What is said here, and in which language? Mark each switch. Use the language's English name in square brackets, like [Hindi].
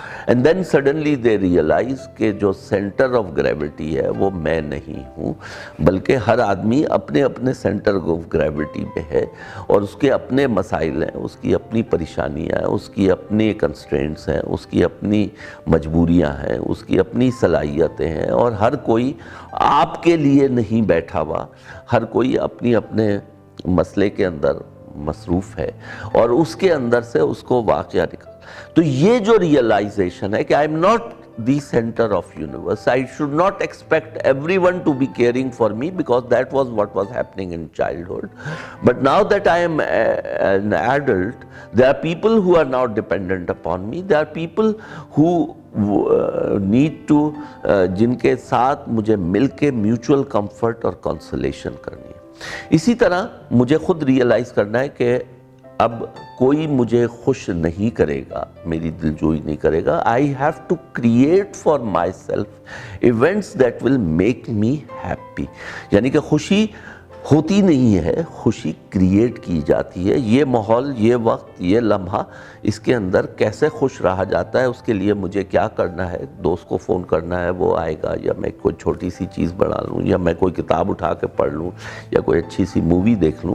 [English] and then suddenly they realise [Urdu] کہ جو centre of gravity ہے وہ میں نہیں ہوں، بلکہ ہر آدمی اپنے اپنے سینٹر آف گریوٹی میں ہے، اور اس کے اپنے مسائل ہیں، اس کی اپنی پریشانیاں ہیں، اس کی اپنی کنسٹرینٹس ہیں، اس کی اپنی مجبوریاں ہیں، اس کی اپنی صلاحیتیں ہیں. اور ہر کوئی آپ کے لیے نہیں بیٹھا ہوا، ہر کوئی اپنی اپنے مسئلے کے اندر مصروف ہے، اور اس کے اندر سے اس کو واقعہ نکل. تو یہ جو ریئلائزیشن ہے کہ [English] I am not the center of universe, I should not expect everyone to be caring for me, because that was what was happening in childhood. But now that I am an adult, there are people who are now dependent upon me. There are people who need to [Urdu] جن کے ساتھ مجھے مل کے mutual comfort اور consolation کرنی ہے. اسی طرح مجھے خود ریئلائز کرنا ہے کہ اب کوئی مجھے خوش نہیں کرے گا، میری دلجوئی نہیں کرے گا. [English] I have to create for myself events that will make me happy. [Urdu] یعنی کہ خوشی ہوتی نہیں ہے، خوشی کریٹ کی جاتی ہے. یہ ماحول، یہ وقت، یہ لمحہ، اس کے اندر کیسے خوش رہا جاتا ہے، اس کے لیے مجھے کیا کرنا ہے. دوست کو فون کرنا ہے، وہ آئے گا، یا میں کوئی چھوٹی سی چیز بنا لوں، یا میں کوئی کتاب اٹھا کے پڑھ لوں، یا کوئی اچھی سی مووی دیکھ لوں.